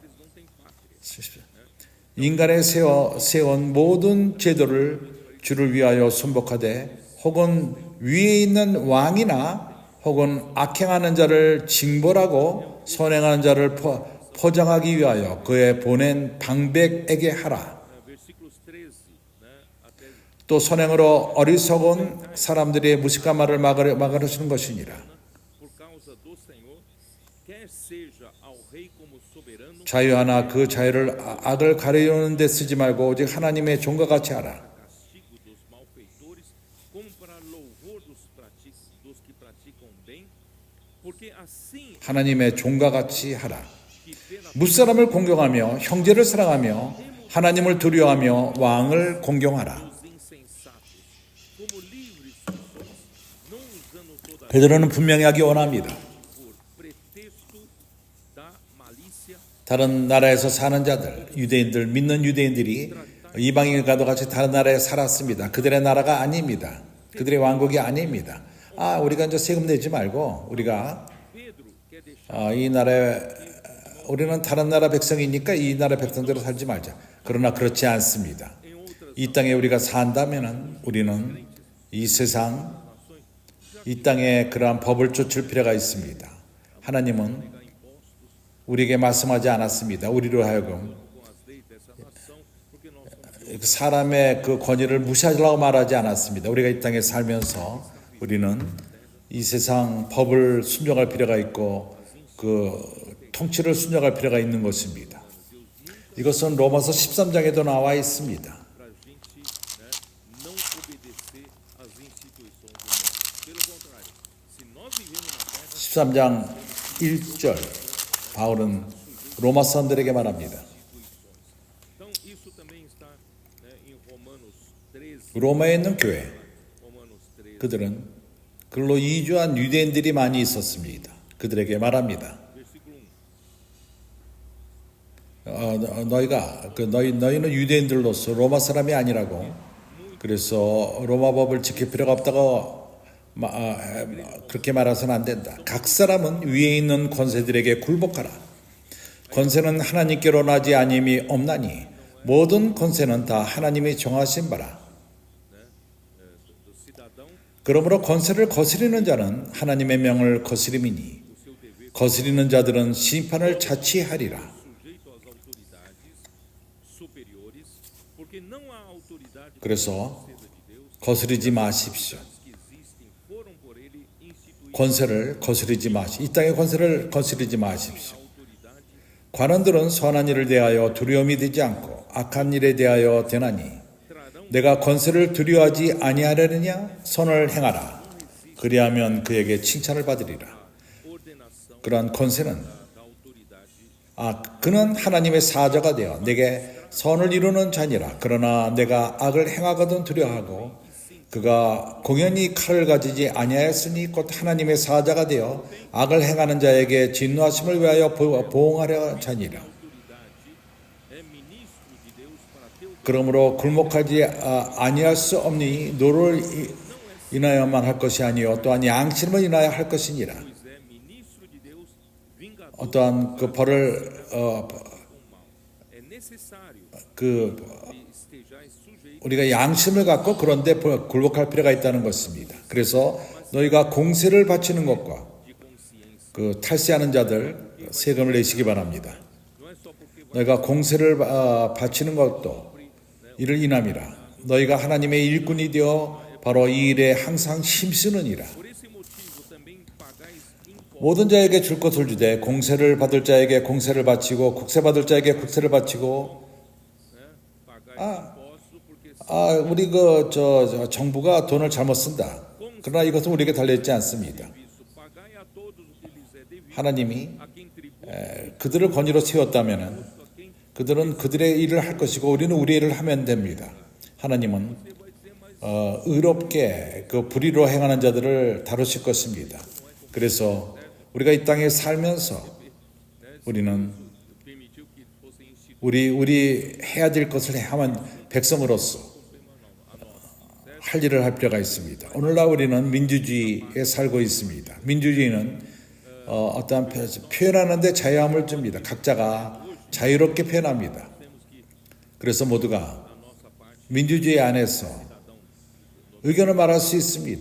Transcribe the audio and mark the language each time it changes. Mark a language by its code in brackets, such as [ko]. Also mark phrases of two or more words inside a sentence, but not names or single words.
[ko] 인간의 세운 모든 제도를 주를 위하여 순복하되 혹은 위에 있는 왕이나 혹은 악행하는 자를 징벌하고 선행하는 자를 포장하기 위하여 그의 보낸 방백에게 하라. 또 선행으로 어리석은 사람들의 무식한 말을 막으시는 것이니라. [pt] por causa do Senhor, quer seja ao rei como soberano, [ko] 자유하나 그 자유를 악을 가리우는 데 쓰지 말고 오직 하나님의 종과 같이 하라. [pt] castigo dos malfeitores, como para louvor dos que praticam bem, porque assim [ko] 하나님의 종과 같이 하라. [pt] que pela [ko] 무사람을 공경하며 형제를 사랑하며 하나님을 두려워하며 왕을 공경하라. [pt] dos insensatos, como livres sois, não usando toda [ko] 베드로는 분명히 하기 원합니다. [pt] por pretexto da malícia, [ko] 다른 나라에서 사는 자들, 유대인들, 믿는 유대인들이 이방인과도 같이 다른 나라에 살았습니다. 그들의 나라가 아닙니다. 그들의 왕국이 아닙니다. 우리가 이제 세금 내지 말고 우리가 [pt] Pedro quer deixar [ko] 이 나라에 우리는 다른 나라 백성이니까 이 나라 백성대로 살지 말자. 그러나 그렇지 않습니다. [pt] em outras [ko] 이 땅에 우리가 산다면은 우리는 이 세상 이 땅에 그러한 법을 쫓을 필요가 있습니다. 하나님은 우리에게 말씀하지 않았습니다. 우리로 하여금 [pt] com as leis dessa nação, porque nós somos [ko] 사람의 그 권위를 무시하려고 말하지 않았습니다. 우리가 이 땅에 살면서 우리는 이 세상 법을 순종할 필요가 있고 그 통치를 순종할 필요가 있는 것입니다. 이것은 로마서 13장에도 나와 있습니다. [pt] para a gente não obedecer às instituições humanas. Pelo contrário, se nós vivemos na terra, [ko] 13장 1절 바울은 로마 사람들에게 말합니다. [pt] então isso também está em Romanos 13, [ko] 로마에 있는 교회 [pt] Romanos 13, [ko] 그들은 글로 이주한 유대인들이 많이 있었습니다. 그들에게 말합니다. [pt] versículo 1. [ko] 너희는 유대인들로서 로마 사람이 아니라고 그래서 로마 법을 지킬 필요가 없다고 그렇게 말해서는 안 된다. 각 사람은 위에 있는 권세들에게 굴복하라. 권세는 하나님께로 나지 아님이 없나니 모든 권세는 다 하나님이 정하신 바라. [pt] Do cidadão, [ko] 그러므로 권세를 거스리는 자는 하나님의 명을 거스림이니 거스리는 자들은 심판을 자취하리라. [pt] sujeito às autoridades superiores, porque não há autoridade [ko] 그래서 [pt] princesa de Deus, [ko] 거스르지 마십시오. [pt] que existem foram por ele instituídas. [ko] 권세를 거스르지 마십시오. 이 땅의 권세를 거스르지 마십시오. [pt] Autoridade [ko] 관원들은 선한 일을 대하여 두려움이 되지 않고 악한 일에 대하여 되나니 [pt] trarão [ko] 내가 권세를 두려워하지 아니하려느냐 선을 행하라. 그리하면 그에게 칭찬을 받으리라. [pt] ordenação [ko] 그러한 권세는 [pt] da autoridade. [ko] 그는 하나님의 사자가 되어 내게 선을 이루는 자니라. 그러나 내가 악을 행하거든 두려워하고 그가 공연히 칼을 가지지 아니하였으니 곧 하나님의 사자가 되어 악을 행하는 자에게 진노하심을 위하여 보응하려 자니라. [pt] É ministro de Deus para teu [ko] 그러므로 굴복하지 아니할 수 없니 노를 인하여만 할 것이 아니요 또한 양심을 인하여 할 것이니라. [pt] pois é ministro de Deus, vingador [ko] 어떠한 그 벌을 [pt] com mal. É necessário [ko] 그 [pt] que estejais sujeitos [ko] 우리가 양심을 갖고 그런데 굴복할 필요가 있다는 것입니다. 그래서 너희가 공세를 바치는 것과 [pt] de consciência. [ko] 그 탈세하는 자들 세금을 내시기 바랍니다. [pt] Não é só porque [ko] 너희가 공세를 바치는 것도 이를 인함이라. 너희가 하나님의 일꾼이 되어 바로 이 일에 항상 힘쓰느니라. [pt] por esse motivo também pagais impostos, [ko] 모든 자에게 줄 것을 주되 공세를 받을 자에게 공세를 바치고 국세 받을 자에게 국세를 바치고 [pt] pagais impostos, porque [ko] 우리 정부가 돈을 잘못 쓴다. 그러나 이것은 우리에게 달려있지 않습니다. [pt] isso pagai a todos o que lhes é devido, [ko] 하나님이 [pt] a quem tributa, [ko] 그들을 권위로 세웠다면은 [pt] a quem [ko] 그들은 그들의 일을 할 것이고 우리는 우리의 일을 하면 됩니다. 하나님은 [pt] vai dizer, mas [ko] 의롭게 그 불의로 행하는 자들을 다루실 것입니다. 그래서 우리가 이 땅에 살면서 우리는 [pt] permitiu que fossem instituídos [ko] 우리 해야 될 것을 하면 백성으로서 할 일을 할 필요가 있습니다. 오늘날 우리는 민주주의에 살고 있습니다. 민주주의는 어떠한 표현하는데 자유함을 줍니다. 각자가 자유롭게 표현합니다. 그래서 모두가 민주주의 안에서 의견을 말할 수 있습니다.